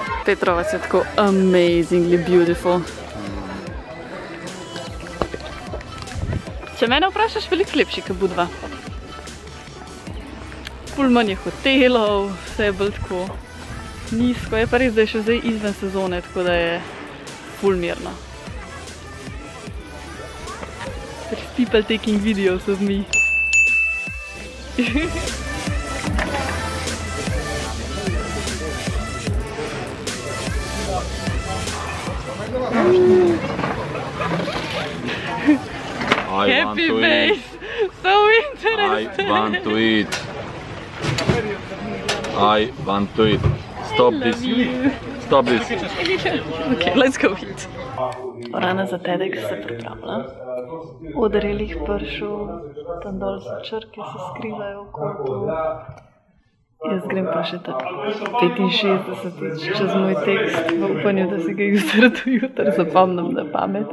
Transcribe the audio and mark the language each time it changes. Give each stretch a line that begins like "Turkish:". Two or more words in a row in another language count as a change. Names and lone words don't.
Slovenian: Petrovac je tako
English: amazingly beautiful.
Slovenian: Če mene vprašaš, veliko lepši kot Budva. Ful manj je hotelov, vse je bolj tako nizko, je pa res, da je še zdaj izven sezone, tako da je ful mirno.
English: There's people taking videos of me. Happy face! So interesting! I want to eat. I want to eat. Stop this. Stop this. Okay, let's go eat.
Slovenian: Rana za TEDx se pripravlja. Oder je lih prišel, tam dol so črke, se skrivajo v kotu. Jaz grem pa še tako 65 čez moj tekst v upanju, da si ga jutri do jutri zapomnim na pamet.